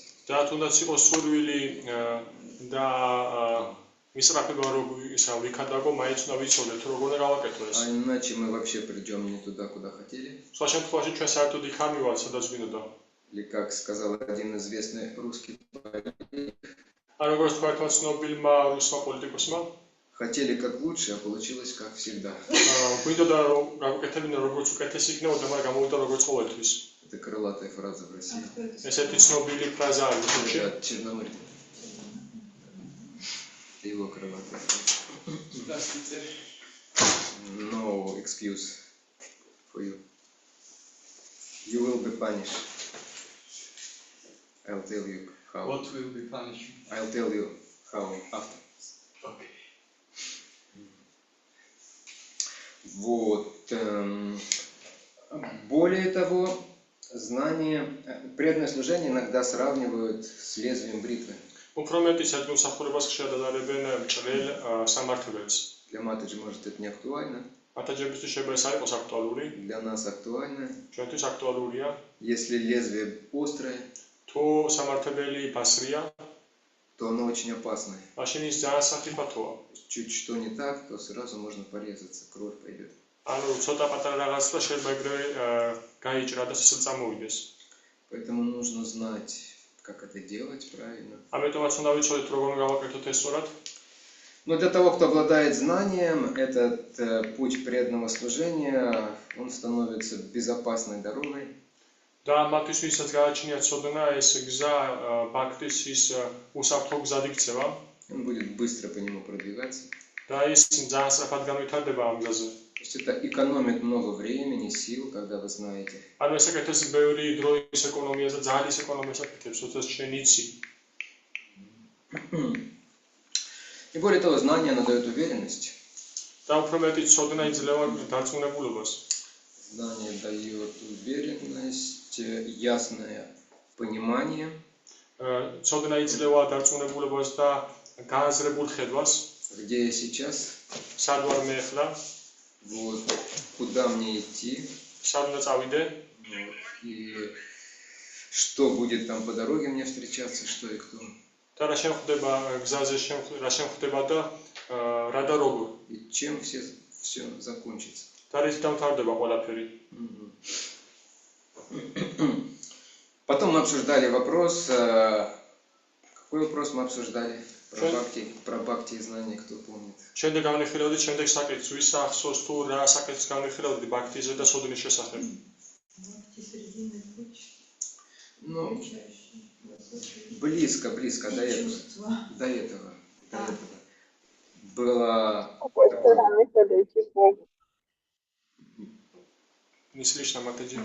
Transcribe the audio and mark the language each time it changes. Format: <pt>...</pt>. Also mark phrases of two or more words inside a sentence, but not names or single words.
<ru>А иначе мы вообще придем не туда, куда хотели. Или как сказал один известный русский политик, Хотели как лучше, а получилось как всегда.</ru> <ka>გვინდოდა რომ გავუკეთებინა როგორც უკეთესი იქნებოდა, მაგრამ გამოვიდა როგორც ყოველთვის.</ka> <ru>Это крылатая фраза в России.</ru> <ka>ესეთი ცნობილი ფრაზა არის რუსეთში.</ka> <ru>Это от Черномырдина. Это его крылатая фраза. Здравствуйте.</ru> <en>No excuse for you. You will be punished. I'll tell you how. What will be punished? I'll tell you how after. Okay.</en> <ru>Вот. Более того, знание, преданное служение иногда сравнивают с лезвием бритвы.</ru> <ka>უფრო მეტისად მოსახურებას ხშირად ადარებენ ჭრელ სამართლებელს.</ka> <ru>Для Матаджи, может, это не актуально.</ru> <ka>მათაჯებისთვის შეიძლება ეს არ იყოს აქტუალური,</ka> <ru>Для нас актуально.</ru> <ka>ჩვენთვის აქტუალურია.</ka> <ru>Если лезвие острое,</ru> <ka>თუ სამართებელი ბასრია,</ka> <ru>то оно очень опасное.</ru> <ka>მაშინ ის ძალიან საფრთხოა.</ka> <ru>Чуть что не так, то сразу можно порезаться, кровь пойдет.</ru> <ka>ანუ ცოტა პატარა რაღაც და შეიძლება ეგრევე გაიჭრა და სიცოცხლე წამოვიდეს.</ka> <ru>Поэтому нужно знать, как это делать правильно.</ru> <ka>ამიტომაც უნდა ვიცოდეთ როგორ გავაკეთოთ ეს სწორად.</ka> <ru>Но для того, кто обладает знанием, этот путь преданного служения, он становится безопасной дорогой.</ru> <ka>და მათთვის ვისაც გააჩნიათ ცოდნა, ეს გზა ბაქტის ის უსაფრთხო გზად იქცევა</ka> <ru>Он будет быстро по нему продвигаться.</ru> <ka>და ის ძალიან სწრაფად განვითარდება ამ გზაზე.</ka> <ru>То есть это экономит много времени, сил, когда вы знаете.</ru> <ka>ანუ ეს აკეთებს ბევრი დროის ეკონომიას და ძალის ეკონომიას აკეთებს, როდესაც ჩვენ იცი.</ka> <ru>И более того, знание, оно дает уверенность.</ru> <ka>და უფრო მეტი ცოდნა იძლევა დარწმუნებულობას.</ka> <ru>Знание дает уверенность, ясное понимание.</ru> <ka>ცოდნა იძლევა დარწმუნებულობას და გააზრებულ ხედვას.</ka> <ru>Где я сейчас?</ru> <ka>სად ვარ მე ახლა?</ka> <ru>Вот, куда мне идти?</ru> <ka>სად უნდა წავიდე?</ka> <ru>И что будет там по дороге мне встречаться, что и кто.</ru> <ka>და რა შემხდება გზაზე რა შემხდება და რა და როგორ.</ka> <ru>И чем все закончится.</ru> <ka>და რით დამთავრდება ყველაფერი.</ka> <ru>Потом мы обсуждали вопрос, какой вопрос мы обсуждали? Про бхакти и знания, кто помнит?</ru> <ka>შემდეგ განვიხილავდით შემდეგ საკითხს, ვის ახსოვს თუ რა საკითხს განვიხილავდით ბაქტიზე და სოდნის შესახებ.</ka> <ru>Ну, близко до этого. Было Не слышно, Матаджи.</ru>